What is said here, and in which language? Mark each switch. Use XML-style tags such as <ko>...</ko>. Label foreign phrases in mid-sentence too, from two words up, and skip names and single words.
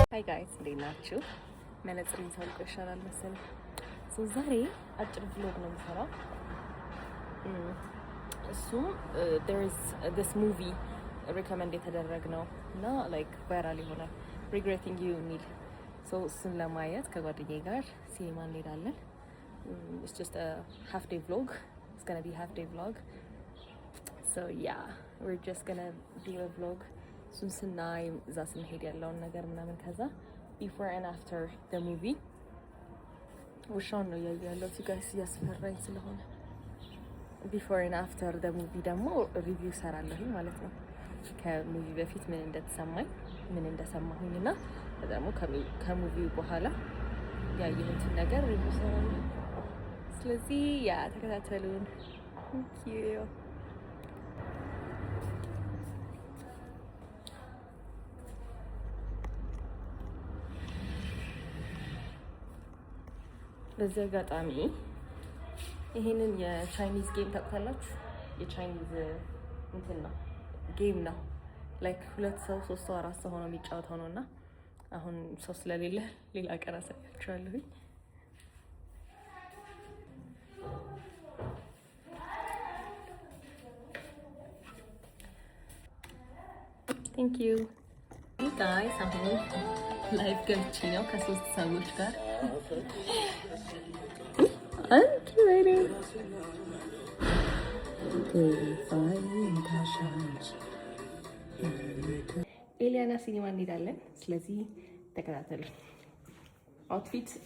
<am>ጋይስ እንዴት ናችሁ? መነጽሬን ሳልቆ ይሻላል መሰለኝ። ዛሬ አጭር ቭሎግ ነው የምሰራው። እሱም</am> <en>there is this movie recommend</en> <am>የተደረግነው እና</am> <en>like viral</en> <am>የሆነ</am> <en>regretting you</en> <am>የሚል እሱን ለማየት ከጓደኛዬ ጋር ሲኒማ እንሄዳለን።</am> <en>It's just a half day vlog. It's gonna be half day vlog. So yeah, we're just gonna do a vlog.</en> <am>እሱን ስናይ እዛ ስንሄድ ያለውን ነገር ምናምን ከዛ</am> <en>before and after the movie</en> <am>ውሻውን ነው እያየሁ ያለሁት ጋይስ እያስፈራኝ ስለሆነ</am> <en>before and after the movie</en> <am>ደግሞ ሪቪው ሰራለሁኝ ማለት ነው። ከሙቪ በፊት ምን እንደተሰማኝ ምን እንደሰማሁኝ እና ደግሞ ከሙቪው በኋላ ያየሁትን ነገር ሪቪው ሰራለሁ። ስለዚህ ያ ተከታተሉን።</am> <en>Thank you.</en> <am>በዚህ አጋጣሚ ይሄንን</am> <en>Chinese game</en> <am>ታውቃላችሁ? የቻይኒዝ እንትን ነው ጌም ነው። ላይክ 2 ሰው 3 ሰው 4 ሰው ሆኖ የሚጫወተው ነውና አሁን ሰው ስለሌለ ሌላ ቀን አሳያችኋለሁ።</am> <en>Thank you. Hey guys,</en> <am>አሁን ላይቭ ገብቼ ነው ከ3 ሰዎች ጋር ኤሊያና ሲኒማ እንሄዳለን። ስለዚህ ተከታተሉ። አውትፊት</am>